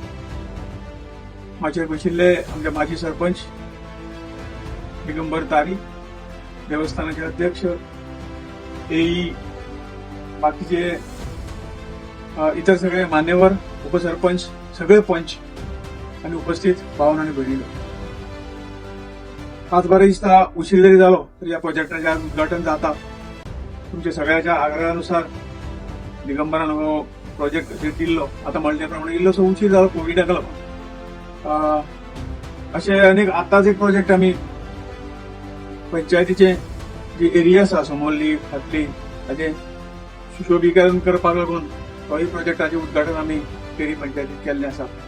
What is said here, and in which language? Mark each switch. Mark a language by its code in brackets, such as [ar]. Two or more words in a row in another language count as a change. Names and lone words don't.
[mr] माझे बशिल्ले आमचे माजी सरपंच दिगंबर तारी, देवस्थानाचे अध्यक्ष, एई, बाकीचे इतर सगळे मान्यवर, उपसरपंच, सगळे पंच आणि उपस्थित भावन आणि भगिनी. [kok] आज बरेचदा उशीर जरी झालो तर या प्रोजेक्टाचे आज उद्घाटन जाता. तुमच्या सगळ्याच्या आग्रहानुसार दिगंबरान हो प्रोजेक्ट दिल्लो. आता म्हणल्याप्रमाणे इल्लोसो उशीर झालो, कोविड लागलो. असे अनेक आताच एक प्रोजेक्ट आम्ही पंचायतीचे जे एरिया आसा समोरली फाटली हाचे सुशोभीकरण करपाक लागून तोय प्रोजेक्टाचे उद्घाटन आम्ही केरी पंचायतीत केल्लें आसा.